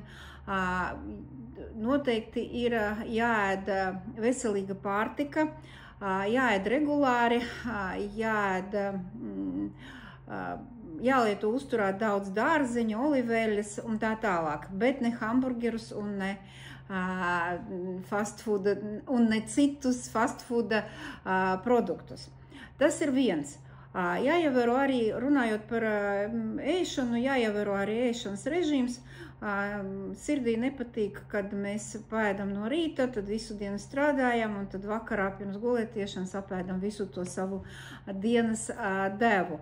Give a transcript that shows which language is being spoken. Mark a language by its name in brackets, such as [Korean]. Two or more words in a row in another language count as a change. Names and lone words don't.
[Latvian] Noteikti ir jāēd veselīga pārtika, jāēd regulāri, jālieto uzturā daudz dārzeņu, oliveļas un tā tālāk, bet ne hamburgerus un ne [English] fast food [Latvian] un ne citus [English] fast food [Latvian] produktus. Tas ir viens. Jāievēro arī, runājot par ēšanu, jāievēro arī ēšanas režīms. Sirdī nepatīk, kad mēs paēdam no rīta, tad visu dienu strādājam, un tad vakarā pirms gulētiešanas apēdam visu to savu dienas devu.